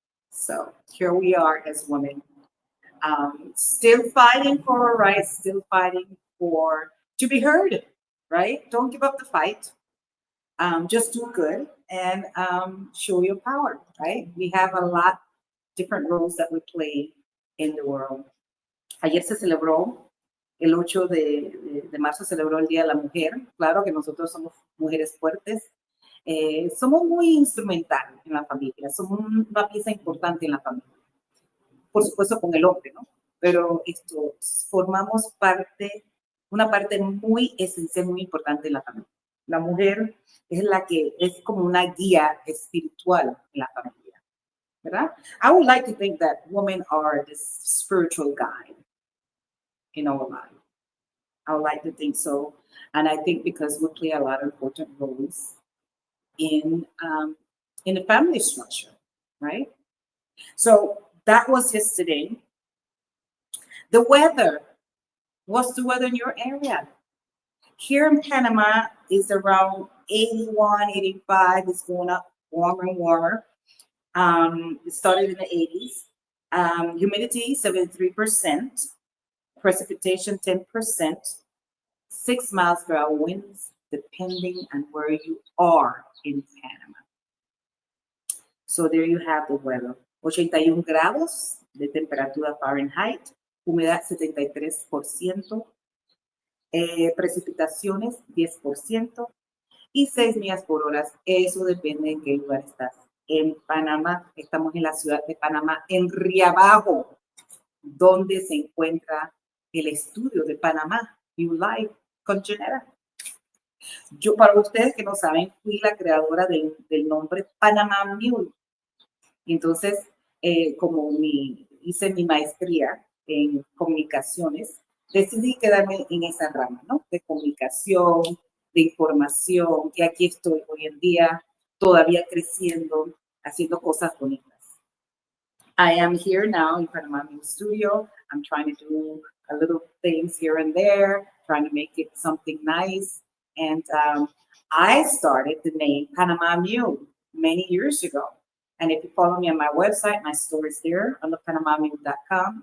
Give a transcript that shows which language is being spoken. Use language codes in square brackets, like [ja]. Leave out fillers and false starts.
[en] So here we are as women, still fighting for our rights, still fighting for to be heard, right? Don't give up the fight. Just do good and show your power, right? We have a lot different roles that we play in the world. [es] Ayer se celebró, el 8 de marzo se celebró el Día de la Mujer. Claro que nosotros somos mujeres fuertes. Somos muy instrumental en la familia, somos una pieza importante en la familia. Por supuesto con el hombre, ¿no? Pero formamos una parte muy esencial, muy importante en la familia. La mujer es la que es como una guía espiritual en la familia, ¿verdad? [en] I would like to think that women are this spiritual guide in our life. I would like to think so. And I think because we play a lot of important roles in the family structure, right? So that was yesterday. The weather. What's the weather in your area? Here in Panama is around 81, 85. It's going up warmer and warmer. It started in the 80s. Humidity 73%. Precipitation 10%. 6 miles per hour winds, depending on where you are in Panama. So there you have the weather. [es] 81 grados de temperatura Fahrenheit, humedad 73%, precipitaciones 10% y 6 millas por hora. Eso depende en qué lugar estás. En Panamá, estamos en la ciudad de Panamá, en Riabajo, donde se encuentra el estudio de Panamá, You Live con Janetta. Yo, para ustedes que no saben, fui la creadora del nombre Panamá Mule. Entonces, como hice mi maestría en comunicaciones, decidí quedarme en esa rama, ¿no? De comunicación, de información, y aquí estoy hoy en día. todavía creciendo, haciendo cosas bonitas. [en] I am here now in front of my new studio. I'm trying to do a little things here and there, trying to make it something nice. And I started the name Panama Mule many years ago. And if you follow me on my website, my story is there on the panamamule.com.